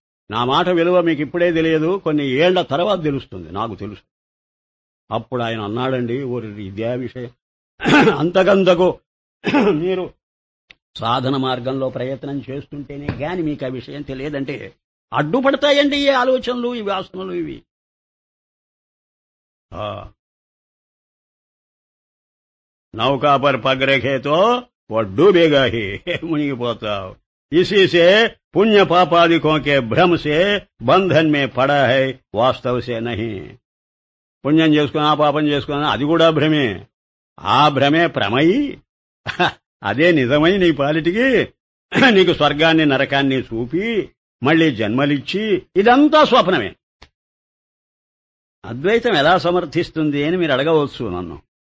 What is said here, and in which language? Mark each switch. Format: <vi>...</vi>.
<te>నా మాట విలువ మీకు ఇప్పుడే తెలియదు, కొన్ని ఏళ్ల తర్వాత తెలుస్తుంది. నాకు తెలుసు. అప్పుడు ఆయన అన్నాడండి, ఓరి ఇదే విషయం, అంతకంతకు మీరు సాధన మార్గంలో ప్రయత్నం చేస్తుంటేనే గాని మీకు ఆ విషయం తెలియదంటే అడ్డుపడతాయండి ఈ ఆలోచనలు, ఈ వాసనలు.</te> <hi>ఇవి नौका पर पग रखे तो वो डूबेगा ही, मुनिगिपोताవు. इसी से पुण्य पापादिकों के भ्रम से बंधन में पड़ा है, वास्तव से नहीं.</hi> <te>పుణ్యం చేసుకున్నా పాపం చేసుకున్నా అది కూడా భ్రమే. ఆ భ్రమే ప్రమయి, అదే నిజమై నీ పాలిటికి నీకు స్వర్గాన్ని నరకాన్ని చూపి మళ్లీ జన్మలిచ్చి ఇదంతా స్వప్నమే. అద్వైతం ఎలా సమర్థిస్తుంది అని మీరు అడగవచ్చు నన్ను.</te>